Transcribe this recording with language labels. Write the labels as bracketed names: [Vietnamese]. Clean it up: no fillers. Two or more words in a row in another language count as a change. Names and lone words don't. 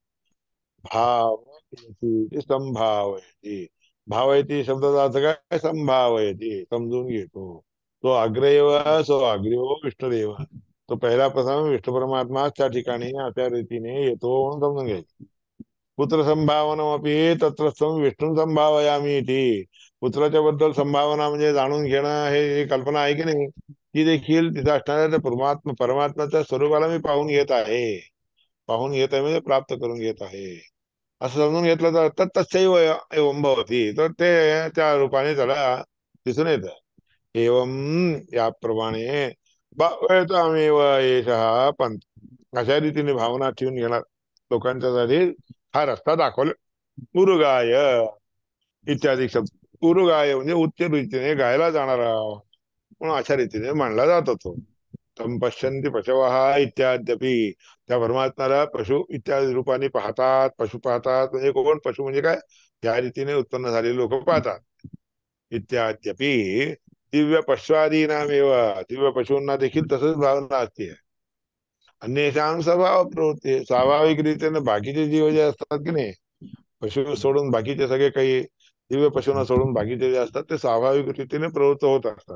[Sanskrit] भाव संभावयती, [Marathi] भावयती शब्दाचा अर्थ काय? संभावयती, समजून घेतो. [Sanskrit] तो अग्रैव सो अग्रयो विष्णुदेव, [Marathi] तो पहिला प्रथम विष्णू परमात्मा त्या ठिकाणी त्या रीतीने येतो म्हणून समजून घ्यायचं. [Sanskrit] पुत्र संभावनमपि तत्रस्थं विष्णू संभावयामी इति, [Marathi] पुत्राच्या बद्दल संभावना म्हणजे जाणून घेणं, हे कल्पना आहे की नाही, ती देखील तिथे असणाऱ्या त्या परमात्म्याच्या स्वरूपाला मी पाहून घेत आहे. पाहून घेत आहे म्हणजे प्राप्त करून घेत आहे, असं समजून घेतलं तर [Sanskrit] तत्सैव एवं भवती, [Marathi] तर ते त्या रूपाने त्याला दिसून येतं. एवं याप्रमाणे [Sanskrit] भावयतामेव एषः पंथ, [Marathi] अशा रीतीने भावना ठेवून घेणार लोकांच्यासाठी हा रस्ता दाखवला. उरुगाय इत्यादी शब्द, उरुगाय म्हणजे उच्च रीतीने गायला जाणारा, म्हणून अशा रीतीने मांडला जात होतो. [Sanskrit] तम पश्यन्ति पशवः इत्याद्यपि, [Marathi] त्या परमात्म्याला पशु इत्यादी रूपाने पाहतात. पशु पाहतात म्हणजे कोण? पशु म्हणजे काय? या रीतीने उत्पन्न झालेले लोक पाहतात. [Sanskrit] इत्याद्यपि दिव्य पश्वादीनामेव, [Marathi] दिव्य पशूंना देखील तसंच भावना असते. [Sanskrit] अन्येषां स्वभाव प्रवृत्ती, [Marathi] स्वाभाविक रीतीने बाकीचे जीव जे असतात की नाही, पशु सोडून बाकीचे सगळे काही, दिव्य पशूंना सोडून बाकीचे जे असतात ते स्वाभाविक रीतीने प्रवृत्त होत असतात.